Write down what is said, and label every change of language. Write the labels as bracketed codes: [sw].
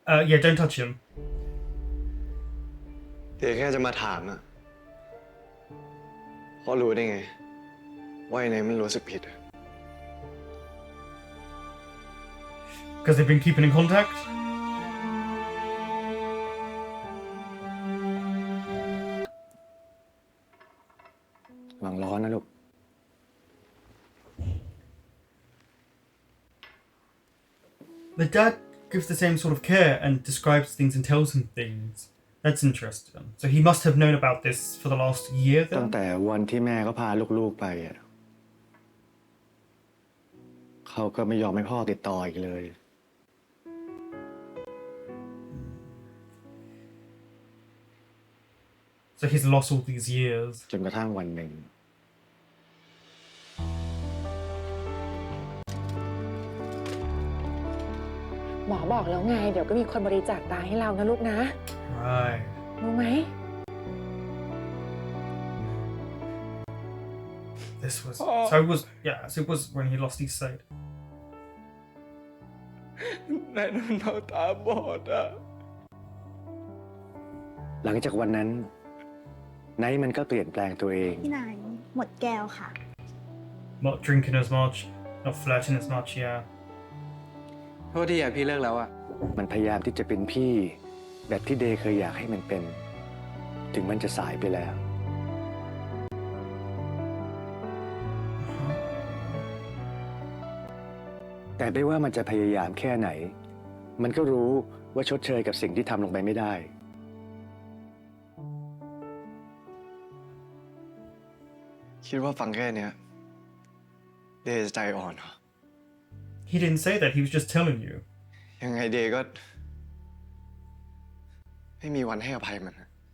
[en] Yeah, don't touch him. [th] เดย์แค่จะมาถามอะพ่อรู้ได้ไง ว่าไอ้ไหนมันรู้สึกผิดอะ [en] Because they've been keeping in contact. [th] หวังร้อนนะลูก [en] The dad gives the same sort of care and describes things and tells him things. That's interesting. So he must have known about this for the last year [th] ตั้ง [en] then? [th] แต่วันที่แม่ก็พาลูกๆไปอะเขาก็ไม่ยอมให้พ่อติดต่ออีกเลย [en] So he's lost all these years. [th] จนกระทั่งวันหนึ่ง หมอบอกแล้วไง เดี๋ยวก็มีคนบริจาคตาให้เรานะลูกนะ [en] Right. [th] รู้ไหม [en] This was so it was so it was when he lost his sight. [th] นายน้องตาบอดอ่ะ หลังจากวันนั้นไนท์มันก็เปลี่ยนแปลงตัวเอง พี่นายหมดแก้วค่ะ [en] Not drinking as much, not flirting as much, yeah. [th] โทษทีอ่ะพี่เลิกแล้วอ่ะ มันพยายามที่จะเป็นพี่แบบที่เดย์เคยอยากให้มันเป็น ถึงมันจะสายไปแล้ว แต่ไม่ว่ามันจะพยายามแค่ไหน มันก็รู้ว่าชดเชยกับสิ่งที่ทำลงไปไม่ได้ คิดว่าฟังแค่เนี้ยเดย์จะใจอ่อนเหรอ [en] He didn't say that, he was just telling you. [th] ยังไงเดย์ก็ ไม่มีวันให้อภัยมันนะ